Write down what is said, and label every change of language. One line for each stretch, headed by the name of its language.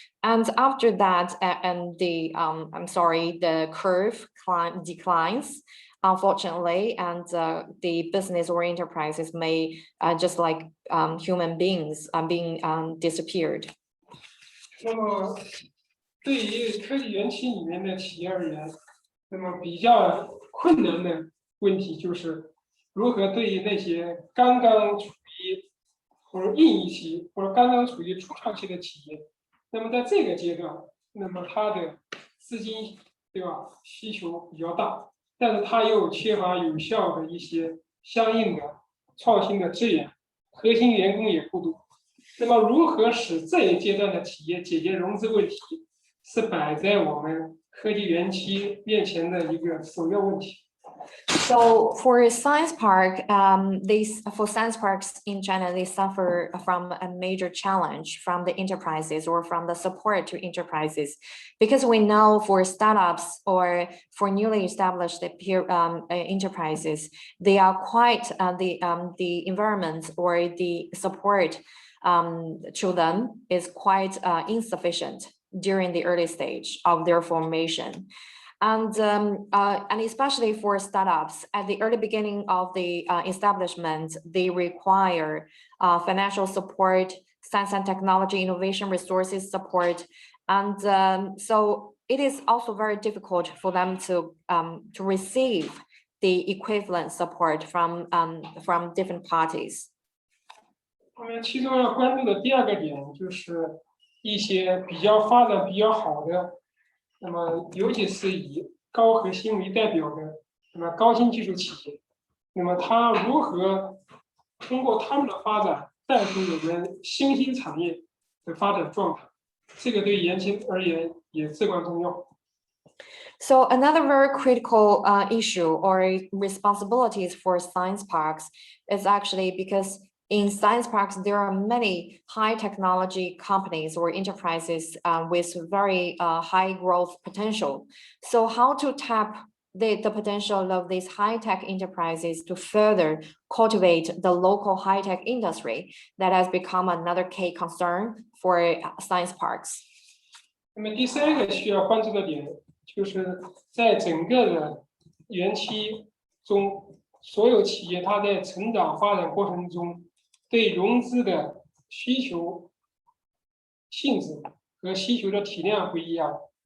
English: And after that, the curve declines, unfortunately, and the business or enterprises may just like human beings being disappeared.
Chinese: 那么，对于科技园区里面的企业而言，那么比较困难的问题就是如何对于那些刚刚处于或者孕育期或者刚刚处于初创期的企业，那么在这个阶段，那么它的资金，对吧，需求比较大，但是它又缺乏有效的一些相应的创新的资源，核心员工也不多。那么，如何使这一阶段的企业解决融资问题，是摆在我们科技园区面前的一个首要问题。
English: So for a science park, for science parks in China, they suffer from a major challenge from the enterprises or from the support to enterprises, because we know for startups or for newly established enterprises, they are quite the environment or the support to them is quite insufficient during the early stage of their formation. And especially for startups, at the early beginning of the establishment, they require financial support, science and technology innovation resources support. And so it is also very difficult for them to receive the equivalent support from different parties.
Chinese: 其中要关注的第二个点就是一些比较发展比较好的，那么尤其是以高核心为代表的，那么高新技术企业，那么它如何通过他们的发展带动我们新兴产业的发展状态，这个对年轻而言也至关重要。
English: So another very critical issue or responsibilities for science parks is actually because in science parks, there are many high technology companies or enterprises with very high growth potential. So how to tap the potential of these high-tech enterprises to further cultivate the local high-tech industry that has become another key concern for science parks.
Chinese: 那么第三个需要关注的点，就是在整个的园期中，所有企业它在成长发展过程中，对融资的需求性质和需求的体量不一样。